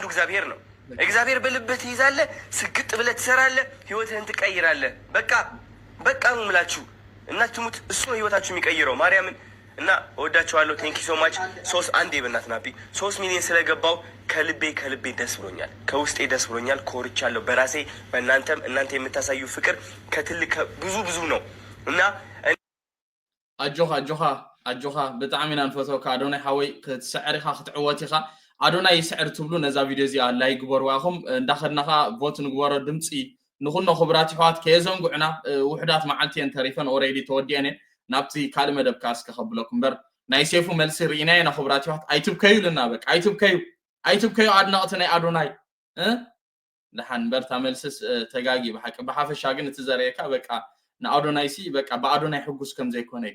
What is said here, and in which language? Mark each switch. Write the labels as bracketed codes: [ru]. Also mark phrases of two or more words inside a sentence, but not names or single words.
[am] እግዚአብሔር ነው እግዚአብሔር በልብህ ይዛለ ስግጥ ብለህ ትሰራለህ ህይወትህን ትቀይራለህ በቃ ነው የምላችሁ እና ትሙት እሱ ነው ህይወታችሁ የሚቀይረው ማርያምን እና ወዳችኋለሁ [en] thank you so much [am] 3 አንዴ በእናትናቢ 3 ሚሊዮን ስለገባው ከልቤ ደስ ብሎኛል ከውስጤ ደስ ብሎኛል ኮርቻለሁ በራሴ በእናንተም እናንተ የምታሳዩ ፍቅር ከትልቅ ብዙ ነው እና [ti] አጆኻ ብጣዕሚ ኢና ንፈትወካ አዶናይ ሓወይ ክትስዕሪኻ ክትዕወቲኻ አዶናይ ይስዕር ትብሉ ነዛ ቪድዮ እዚኣ ላይ ግበርዋኹም እንዳኸድናኻ ቮት ንግበሮ ድምፂ ንኹኖ ክቡራት ይሕዋት ከየዘንጉዕና ውሕዳት መዓልትየን ተሪፈን ኦሬዲ ተወዲአን እየን ናብቲ ካልእ መደብ ካስ ከኸብለኩም እምበር ናይ ሴፉ መልሲ ርኢና ኢና ክቡራት ይሕዋት ኣይትብከዩ ልና በቃ ኣይትብከዩ ኣድናቕቲ ናይ ኣዶናይ ድሓን በርታ መልስስ ተጋጊ ብሓቂ ብሓፈሻ ግን እቲ ዘርእየካ በቃ ንኣዶናይ ሲ በቃ ብኣዶናይ ሕጉስ ከም ዘይኮነ እዩ